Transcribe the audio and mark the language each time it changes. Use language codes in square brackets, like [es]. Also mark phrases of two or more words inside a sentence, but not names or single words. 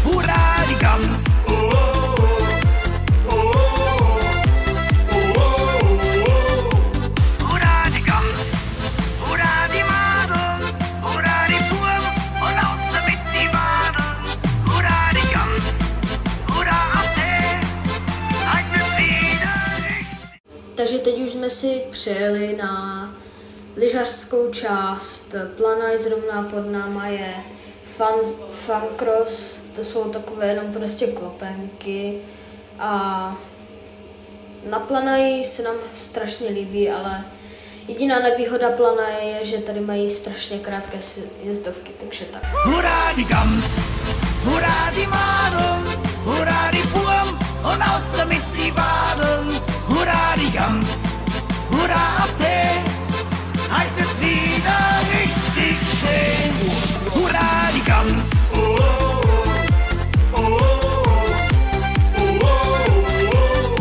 [de] Hurra die Gams, oh, oh, oh, oh, oh. Hurra die Gams, hurra die Madeln, hurra die Burm und aus damit die Wadeln. Hurra die Gams, hurra auf Tee, halt wird's wieder richtig. [cs] Takže teď už jsme si přijeli na lyžařskou část Planaj, zrovna pod náma je Fun Cross, to jsou takové jenom prostě klopenky a na Planaji se nám strašně líbí, ale jediná nevýhoda Planaje je, že tady mají strašně krátké jezdovky, takže tak. [de] Hurra die Gams, hurra die Madeln, hurra die Burm und aus damit die Wadeln. Hurra die Gams, hurra auf Tee, halt wird's wieder richtig schön. Hurra die Gams, oh, oh, oh, oh, oh, oh.